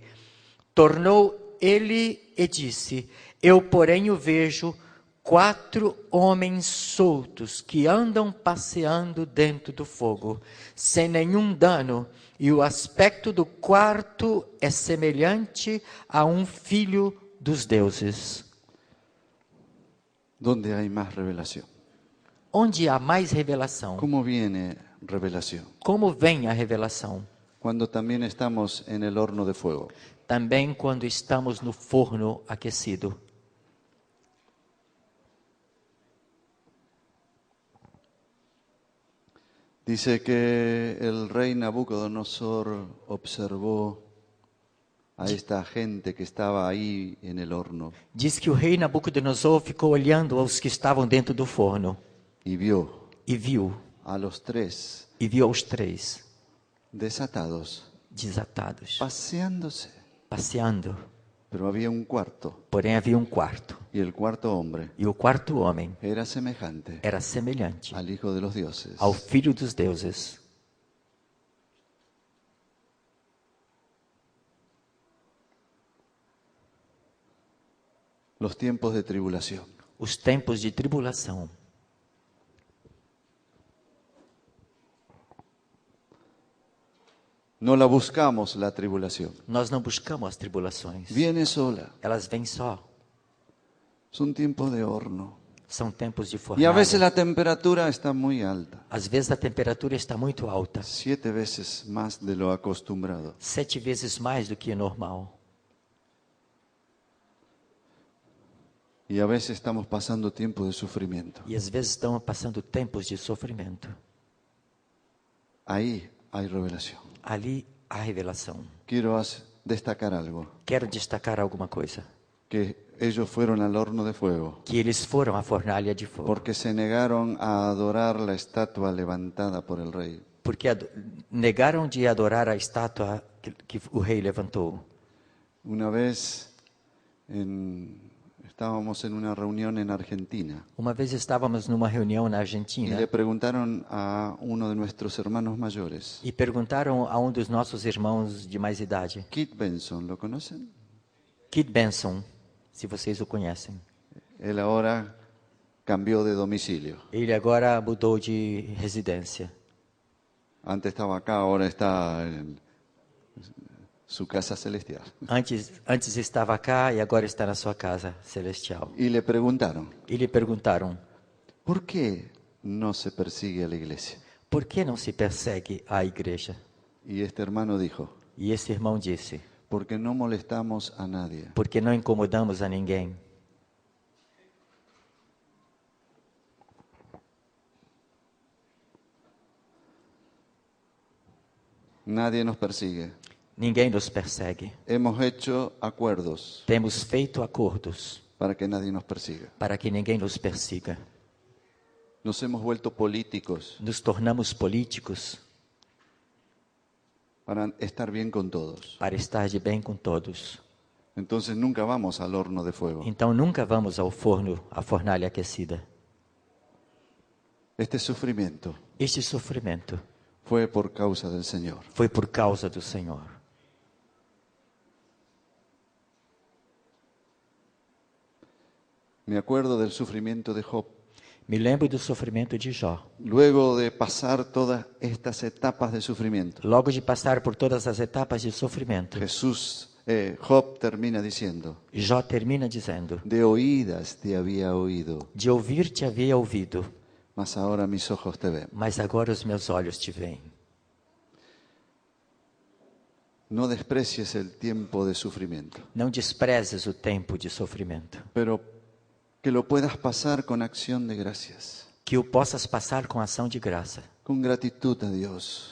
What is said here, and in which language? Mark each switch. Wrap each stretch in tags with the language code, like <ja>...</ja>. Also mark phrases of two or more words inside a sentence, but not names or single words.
<pt>Tornou ele e disse: Eu, porém, o vejo 4 homens soltos que andam passeando dentro do fogo, sem nenhum dano, e o aspecto do quarto é semelhante a um filho dos deuses.</pt> <es>¿Dónde hay más revelación?</es> <pt>Onde há mais revelação?</pt> <es>¿Cómo viene revelación?</es> <pt>Como vem a revelação?</pt> <es>Cuando también estamos en el horno de fuego.</es> <pt>Também quando estamos no forno aquecido.</pt> <es>Dice que el rey Nabucodonosor observó a esta gente que estaba ahí en el horno</es> <pt>Diz que o rei Nabucodonosor ficou olhando aos que estavam dentro do forno</pt> <es>y vio</es> <pt>e viu</pt> <es>a los 3</es> <pt>os 3</pt> <es>desatados,</es> <pt>desatados, passeando.</pt> <es>Pero había un cuarto,</es> <pt>porém havia um quarto,</pt> <es>y el cuarto hombre</es> <pt>e o quarto homem</pt> <es>era semejante</es> <pt>era semelhante</pt> <es>al Hijo de los Dioses.</es> <pt>ao filho dos deuses.</pt> <es>Los tiempos de tribulación.</es> <pt>Os tempos de tribulação.</pt> <es>No la buscamos la tribulación.</es> <pt>Nós não buscamos as tribulações.</pt> <es>Viene sola.</es> <pt>Elas vêm só.</pt> <es>Son tiempos de horno.</es> <pt>São tempos de</pt> <es>Y a</es> <pt>fornalha.</pt> <es>veces la temperatura está muy alta.</es> <pt>Às vezes a temperatura está muito alta.</pt> <es>7 veces más de lo acostumbrado.</es> <pt>7 vezes mais do que é normal.</pt> <es>Y a veces estamos pasando tiempos de sufrimiento.</es> <pt>E às vezes estamos passando tempos de sofrimento.</pt> <es>Ahí hay revelación.</es> <pt>Ali há revelação.</pt> <es>Quiero destacar algo.</es> <pt>Quero destacar alguma coisa.</pt> <es>Que ellos fueron al horno de fuego.</es> <pt>Que eles foram à fornalha de fogo.</pt> <es>Porque se negaron a adorar la estatua levantada por el rey.</es> <pt>Porque negaram de adorar a estátua que o rei levantou.</pt> <es>Una vez Estábamos en una reunión en Argentina</es> <pt>Uma vez estávamos numa reunião na</pt> <es>y Argentina le preguntaron a uno de nuestros hermanos mayores,</es> <pt>e perguntaram a um dos nossos irmãos de mais idade,</pt> <es>Kit Benson, ¿lo conocen?</es> <pt>Kit Benson, se vocês o conhecem.</pt> <es>Él ahora cambió de domicilio.</es> <pt>Ele agora mudou de residência.</pt> <es>Antes estaba acá, ahora está en su casa celestial.</es> <pt>Antes estava cá e agora está na sua casa celestial.</pt> <es>Y le preguntaron,</es> <pt>E lhe perguntaram,</pt> <es>¿por qué no se persigue a la iglesia?</es> <pt>por que não se persegue a igreja?</pt> <es>Y este hermano dijo,</es> <pt>E esse irmão disse,</pt> <es>porque no molestamos a nadie.</es> <pt>porque não incomodamos a ninguém.</pt> <es>Nadie nos persigue.</es> <pt>Ninguém nos persegue.</pt> <es>Hemos hecho acuerdos</es> <pt>Temos feito acordos</pt> <es>para que nadie nos persiga.</es> <pt>para que ninguém nos persiga.</pt> <es>Nos hemos vuelto políticos</es> <pt>Nos tornamos políticos</pt> <es>para estar bien con todos.</es> <pt>para estar de bem com todos.</pt> <es>Entonces nunca vamos al horno de fuego.</es> <pt>Então nunca vamos ao forno, à fornalha aquecida.</pt> <es>Este sufrimiento</es> <pt>Este sofrimento</pt> <es>fue por causa del Señor.</es> <pt>foi por causa do Senhor.</pt> <es>Me acuerdo del sufrimiento de Job.</es> <pt>Me lembro do sofrimento de Jó.</pt> <es>Luego de pasar todas estas etapas de sufrimiento,</es> <pt>Logo de passar por todas as etapas de sofrimento,</pt> <es>Job termina diciendo,</es> <pt>Jó termina dizendo:</pt> <es>de oídas te había oído,</es> <pt>de ouvir te havia ouvido,</pt> <es>mas ahora mis ojos te ven.</es> <pt>mas agora os meus olhos te veem.</pt> <es>No desprecies el tiempo de sufrimiento,</es> <pt>Não desprezes o tempo de sofrimento,</pt> <es>pero que lo puedas pasar con acción de gracias,</es> <pt>que o possas passar com ação de graça,</pt> <es>con gratitud a Dios,</es>